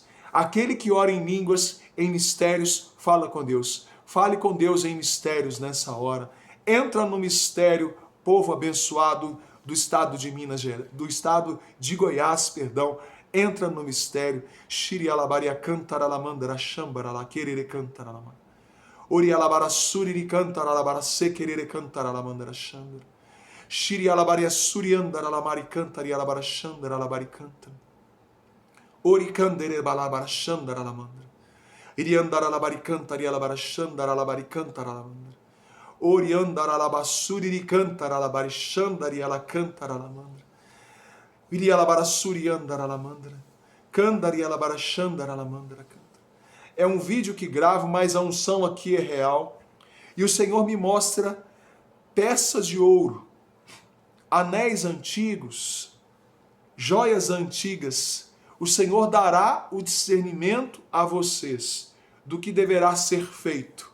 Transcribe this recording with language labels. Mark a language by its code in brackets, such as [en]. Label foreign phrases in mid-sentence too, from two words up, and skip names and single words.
[pt] Aquele que ora em línguas, em mistérios, fala com Deus. Fale com Deus em mistérios nessa hora. Entra no mistério, povo abençoado do estado de Minas Gerais, do estado de Goiás, perdão. Entra no mistério. Shiri alabaria cantara lamandra chambara la querere cantara lamandra. Ori alabara suriri cantara alabara se querere cantara lamandra chambara. Shiri alabaria suri andara lamari cantari alabara chandara alabari cantara. Ori candere balabara chandara lamandra. Iri andara alabari cantari alabara chandara alabari cantara lamandra. Ori andara alabasuri ri cantara alabari chandari ala cantara lamandra. Iri alabara suri andara lamandra. Candari alabara chandara lamandra. É um vídeo que gravo, mas a unção aqui é real. E o Senhor me mostra peças de ouro, anéis antigos, joias antigas. O Senhor dará o discernimento a vocês do que deverá ser feito.